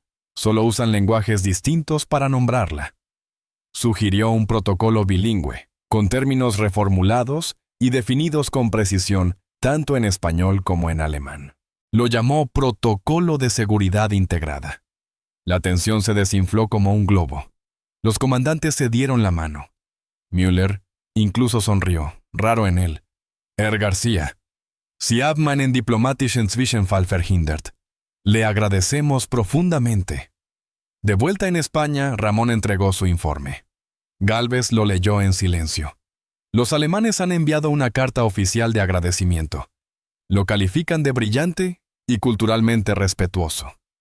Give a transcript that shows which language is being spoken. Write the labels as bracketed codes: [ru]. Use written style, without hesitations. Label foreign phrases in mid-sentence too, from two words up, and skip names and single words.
[es] Solo usan lenguajes distintos para nombrarla. Sugirió un protocolo bilingüe, con términos reformulados y definidos con precisión, tanto en español como en alemán. Lo llamó Protocolo de Seguridad Integrada. La tensión se desinfló como un globo. Los comandantes se dieron la mano. Müller incluso sonrió, raro en él. [de] Herr García, Sie haben einen diplomatischen Zwischenfall verhindert. [es] Le agradecemos profundamente. De vuelta en España, Ramón entregó su informe. Gálvez lo leyó en silencio. Los alemanes han enviado una carta oficial de agradecimiento. Lo califican de brillante y culturalmente respetuoso.